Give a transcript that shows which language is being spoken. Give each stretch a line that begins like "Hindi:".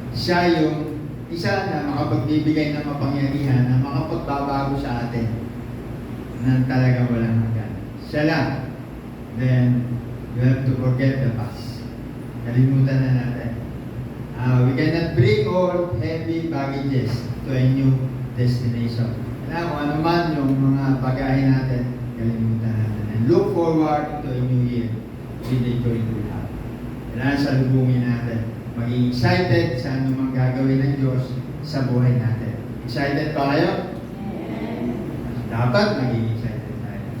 Filipino: Siya yung isa na makapagbibigay ng mapangyarihan na makapagbabago sa atin na talagang walang hanggan. Siya lang.
English: Then, you have to forget the past.
Filipino: Kalimutan na natin.
English: We cannot bring all heavy baggages to a new destination.
Filipino: Kung ano man yung mga bagahe natin, kalimutan natin.
English: And look forward to a new year with a joyful heart.
Filipino: Kailangan salubungin natin. Maging excited sa anumang gagawin ng Diyos sa buhay natin. Excited ba kayo? Dapat maging excited tayo.